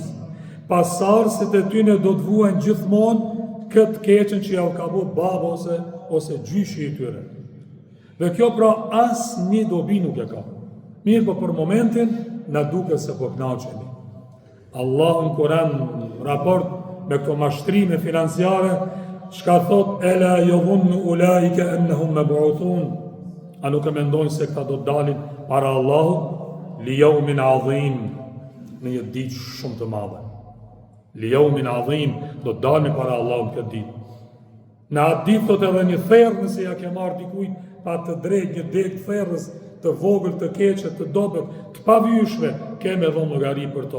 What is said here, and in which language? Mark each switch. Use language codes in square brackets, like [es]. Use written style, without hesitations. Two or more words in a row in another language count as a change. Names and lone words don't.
[sq] Pasardhësit e tyre do të vuajnë gjithmonë këtë keqen që ja u ka bu baba ose gjyshi i tyre. Dhe kjo pra as një dobi nuk e ka. Mirë, po për momentin na duke se po kënaqemi. Allahu në Kur'an, në raport me këto mashtrime financiare, çka thot [ar] ألا يظن أولئك أنهم مبعوثون, [sq] a nuk e mendojnë se këta do të dalin para Allahut [ar] ليوم عظيم, [sq] në një ditë shumë të madhe. [ar] ليوم عظيم, [sq] do të dalin para Allahut këtë ditë. Në atë ditë thot edhe një therrë, nëse ja ke marrë dikujt pa të drejtë një degë therrës të vogël, të keqe, të dobët, të pavyeshme, keme dhënë llogari për to.